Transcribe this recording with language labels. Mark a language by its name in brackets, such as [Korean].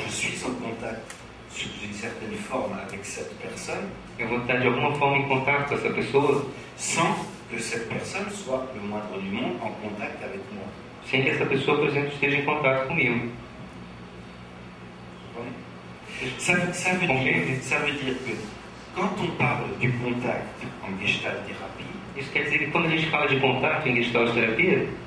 [French] je suis en contact sous une certaine forme avec cette personne, [Portuguese] eu vou estar de alguma forma em contato com essa pessoa, [French] sans que cette personne soit le moindre du monde en contact avec moi. [Portuguese] sem que essa pessoa, por exemplo, esteja em contato comigo. [French] Ça veut dire que quand on parle du contact en gestalt thérapie, [Portuguese] Isso quer dizer que quando a gente fala de contato em Gestalt terapia,